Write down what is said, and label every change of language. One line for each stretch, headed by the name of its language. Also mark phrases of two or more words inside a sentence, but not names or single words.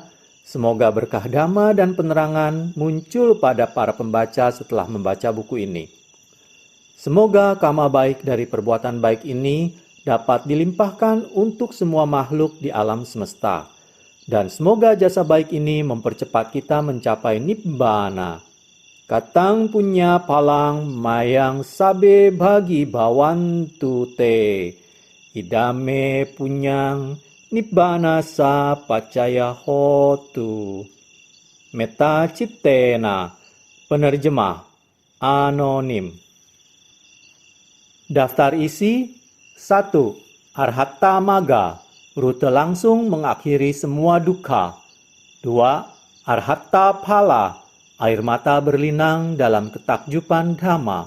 Indonesian: Semoga berkah Dhamma dan penerangan muncul pada para pembaca setelah membaca buku ini. Semoga karma baik dari perbuatan baik ini dapat dilimpahkan untuk semua makhluk di alam semesta. Dan semoga jasa baik ini mempercepat kita mencapai nibbana.
Pali: Katang punya palang mayang sabe bagi bawantu te. Idame punyang nibbana sa pacaya hotu. Meta ciptena.
Indonesian: Penerjemah anonim. Daftar isi 1. Arhatta Magga, rute langsung mengakhiri semua dukkha. 2. Arhatta Phala, air mata berlinang dalam ketakjuban Dhamma.